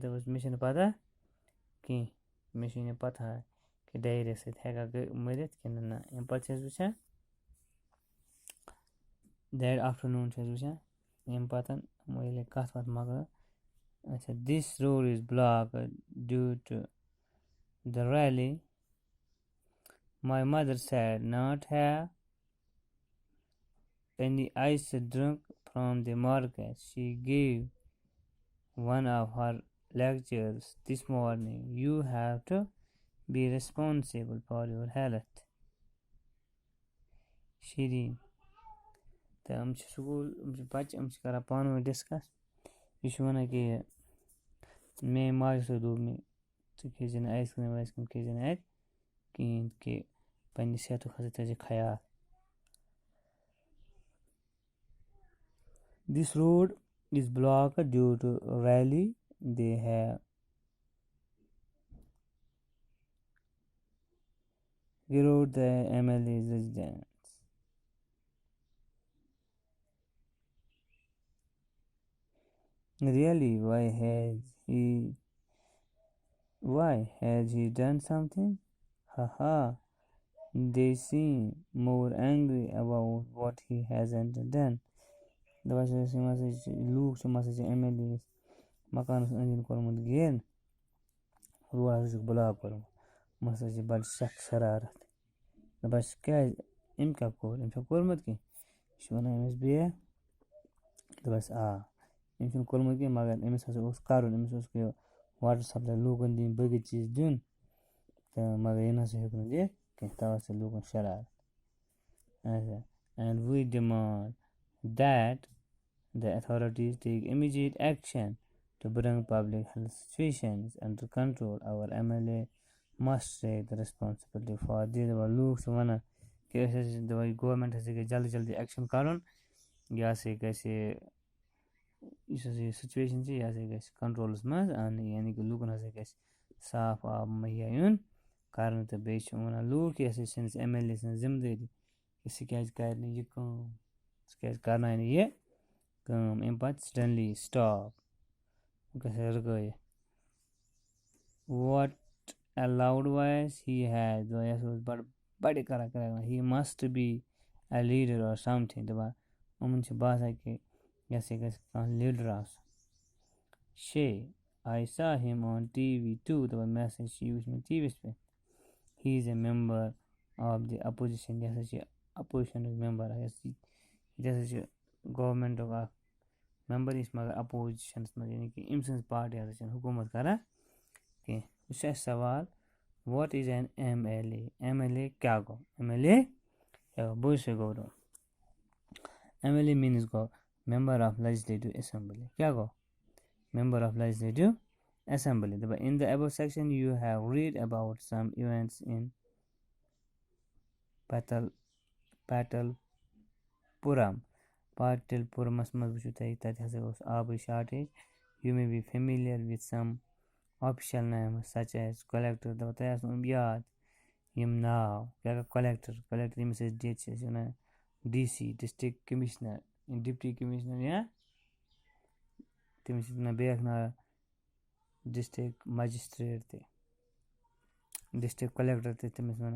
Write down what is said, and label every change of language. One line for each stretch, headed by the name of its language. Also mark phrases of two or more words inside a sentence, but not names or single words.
Kashmiri: دَپان مےٚ چھِنہٕ پَتہ کینٛہہ مےٚ چھِ نہٕ پَتہ کہِ ڈہیریا سۭتۍ ہیٚکیٛاہ مٔرِتھ کِنہٕ نہ. اَمہِ پَتہٕ چھِ أسۍ وٕچھان
English: that afternoon
Kashmiri: چھِ أسۍ وٕچھان اَمہِ پَتہٕ ییٚلہِ کَتھ وَتھ مۄکلٲو.
English: اچھا this road is blocked due to the rally. My mother said not have any ice drink from the market. She gave one of her lectures this morning. You have to be responsible for your health. Shireen.
Kashmiri: تہٕ یِم چھِ سکوٗل یِم چھِ بَچہِ یِم چھِ کران پانہٕ ؤنۍ ڈِسکَس. یہِ چھُ وَنان کہِ میٛٲنۍ ماجہِ ہسا دوٚپ مےٚ ژٕ کھیٚزِ نہٕ
English: ice cream
Kashmiri: وایِس کرٛیٖم کھیٚزِ نہٕ اَتہِ کِہیٖنۍ کہِ پنٛنہِ صحتُک ہسا تھٲیزِ خیال.
English: This road is blocked due to rally. They have garrowed the MLA's residence. Really? Why has he done something? Haha. They seem more angry about what he hasn't done.
Kashmiri: دَپان چھِ أسۍ یِم ہسا چھِ لوٗکھ چھِ یِم ہسا چھِ MLA یَس مکانَس أنٛدۍ أنٛدۍ کوٚرمُت گیر روڈ ہسا چھُکھ بٕلاک کوٚرمُت. یِم ہسا چھِ بَڑٕ سخ شرارت. دَپان چھِ کیٛازِ أمۍ کیٛاہ کوٚر أمۍ چھا کوٚرمُت کینٛہہ. یہِ چھُ وَنان أمِس بیٚیہِ دَپان چھِ أمۍ چھُنہٕ کوٚرمُت کینٛہہ مگر أمِس ہسا اوس کَرُن أمِس اوس یہِ
English: water supply
Kashmiri: لوٗکَن دِنۍ بٲقٕے چیٖز دیُن تہٕ مگر یہِ نہ سا ہیوٚک نہٕ دِتھ کینٛہہ تَوَے چھِ لوٗکَن شرارت.
English: اچھا and we demand that the authorities take immediate action to bring public health situations under control. Our MLA must take the responsibility for this.
Kashmiri: دَپان لوٗکھ چھِ وَنان کہِ أسۍ ہسا چھِ دَپان گورمٮ۪نٛٹ ہسا گژھِ جلدی جلدی ایٚکشَن کَرُن یہِ ہسا گژھِ یُس ہسا یہِ سُچویشَن چھِ یہِ ہسا گژھِ کَنٹرولَس منٛز اَنٕنۍ یعنی کہِ لوٗکَن ہسا گژھِ صاف آب مہیا یُن کَرنہٕ. تہٕ بیٚیہِ چھِ وَنان لوٗکھ یہِ ہسا چھِ سٲنِس MLA سٕنٛز ذِمہٕ دٲری کہِ سُہ کیٛازِ کَرِ نہٕ یہِ کٲم سُہ کیٛازِ کَرناے نہٕ یہِ کٲم. اَمہِ پَتہٕ
English: suddenly stop
Kashmiri: گژھِ رُکٲیِتھ.
English: what a loud voice he has.
Kashmiri: یہِ ہسا اوس بَڑِ کران
English: he must be a leader or something.
Kashmiri: دَپان یِمَن چھِ باسان کہِ یہِ ہسا گژھِ کانٛہہ لیٖڈر آسُن.
English: I saw him on TV too.
Kashmiri: دَپان مےٚ ہسا چھِ یہِ وٕچھ مےٚ ٹی وی یَس پٮ۪ٹھ.
English: he is a member of the opposition.
Kashmiri: یہِ ہسا چھِ اَپوزِشَنُک مٮ۪مبر یہِ ہسا چھِ گورمٮ۪نٛٹُک اکھ مٮ۪مبر یہِ چھِ مگر اَپوزِشَنَس منٛز یعنی کہِ أمۍ سٕنٛز پارٹی ہسا چھِنہٕ حکوٗمت کران کینٛہہ. یہِ چھُ اَسہِ سوال
English: what is an MLA.
Kashmiri: MLA کیٛاہ گوٚو MLA کیٛاہ گوٚو بہٕ چھُسے گوٚو
English: MLA means
Kashmiri: گوٚو
English: member of legislative assembly.
Kashmiri: کیٛاہ گوٚو
English: member of legislative assembly. دَپان in the above section you have read about some events in Patalpuram.
Kashmiri: پاٹِلپورمَس منٛز وٕچھِو تُہۍ تَتہِ ہسا اوس آبٕچ شارٹیج.
English: you may be familiar with some official names such as collector.
Kashmiri: دَپان تۄہہِ آسنو یِم یاد یِم ناو کیٛاہ گوٚو collector ییٚمِس أسۍ ڈی چھِ أسۍ وَنان DC
English: district commissioner deputy commissioner
Kashmiri: یا تٔمِس چھِ وَنان بیٛاکھ ناو
English: district magistrate
Kashmiri: تہِ
English: district collector
Kashmiri: تہِ تٔمِس وَنان.